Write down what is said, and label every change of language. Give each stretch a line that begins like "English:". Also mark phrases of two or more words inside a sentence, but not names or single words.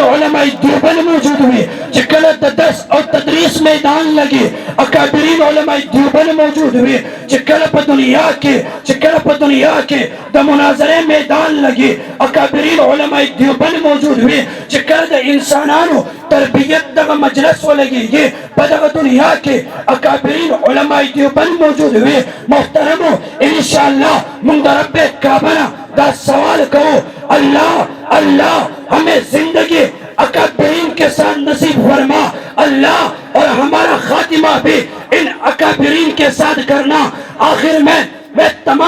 Pashto: علماء دیوبند موجود وي، چې کله د درس او تدریس میدان لګي اکابرین علماء دیوبند موجود وي، چې کله په دنیا کې د مناظرې میدان لګي اکابرین علماء دیوبند موجود وي، چې کله د انسانانو تربیت دغه مجلس ولګيږي په دغه دنیا کې اکابرین علماء دیوبند موجود وي. محترمو انشاءاللہ مونږ د رب کعبه نه دا سوال کرو
Urdu: اللہ ہمیں زندگی اکابرین کے ساتھ نصیب فرما اللہ، اور ہمارا خاتمہ بھی ان اکابرین کے ساتھ کرنا. آخر میں تمام